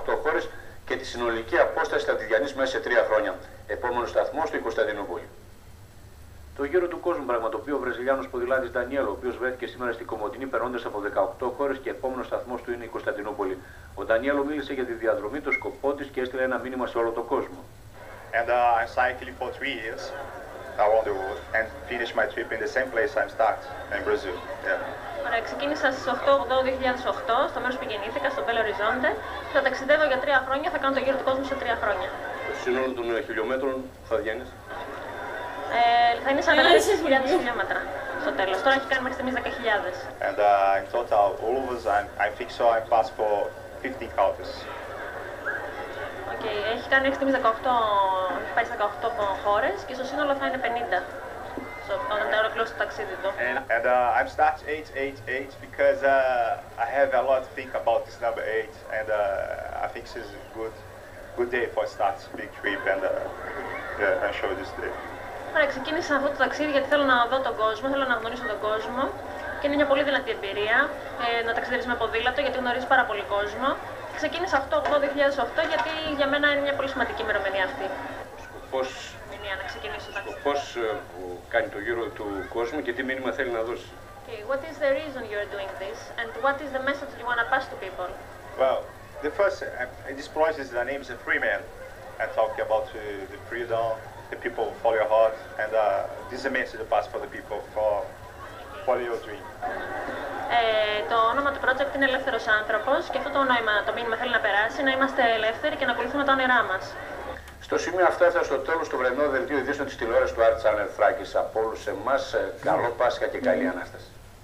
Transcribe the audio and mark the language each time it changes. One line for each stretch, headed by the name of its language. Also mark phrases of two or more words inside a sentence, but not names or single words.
Greek: χώρες και τη συνολική απόσταση θα τη διανύσει μέσα σε 3 χρόνια. Επόμενος σταθμός στο Κωνσταντινούπολη. Το γύρο του κόσμου πραγματοποιεί ο Βραζιλιάνος ποδηλάτης Ντανιέλο, ο οποίος βρέθηκε σήμερα στην Κομοτηνή περνώντας από 18 χώρες και επόμενος σταθμός του είναι η Κωνσταντινούπολη. Ο Ντανιέλο μίλησε για τη διαδρομή, το σκοπό της και έστειλε ένα μήνυμα σε όλο τον κόσμο.
English: And I'm cycling for 3 years around the world and finish my trip in the same place I start in Brazil. Yeah.
Greek: Ωραία, ξεκίνησα στις 8/8/2008 στο μέρος που γεννήθηκα, στο Belo Horizonte. Θα ταξιδεύω για 3 χρόνια, θα κάνω το γύρο του κόσμου σε 3 χρόνια. Το σύνολο των χιλιόμετρων θα διανύεις? Θα είναι 44.000 χιλιόμετρα στο τέλος. Τώρα έχει κάνει μέχρι στιγμής 10.000.
English: And in total, all of us, I think so, I passed for 50 countries.
Greek: Έχει κάνει μέχρι στιγμής 18, έχει πάει σε 18 χώρες και στο σύνολο θα είναι 50 όταν θα ολοκληρώσει το ταξίδι του.
English: And I'm start 888 because I have a lot to think about this number 8 and I think this is a good day for start big trip and show this day.
Greek: Ωραία, ξεκίνησα αυτό το ταξίδι γιατί θέλω να δω τον κόσμο, θέλω να γνωρίσω τον κόσμο και είναι μια πολύ δυνατή εμπειρία να ταξιδεύεις με ποδήλατο γιατί γνωρίζεις πάρα πολύ κόσμο. Ξεκίνησα 8/8/2008 γιατί για μένα είναι μια πολύ σημαντική ημερομηνία αυτή. Σκοπός που κάνει το γύρο του κόσμου και τι μήνυμα θέλει να δώσει.
English: Okay, what is the reason you are doing this and what is the message you want to pass to people? Well, the first, this project, the name is a free man and talk about the freedom, the people follow your heart and this is a message to pass for the people for follow your dream.
Greek: Το όνομα του project είναι Ελεύθερος Άνθρωπος και αυτό το μήνυμα θέλει να περάσει, να είμαστε ελεύθεροι και να ακολουθούμε τα όνειρά μας. Στο σημείο αυτό έφτασε στο τέλος το βρενό δελτίο ειδήσεων της τηλεόρασης του Art Channel Θράκης. Από όλους εμάς, καλό Πάσχα και καλή Ανάσταση.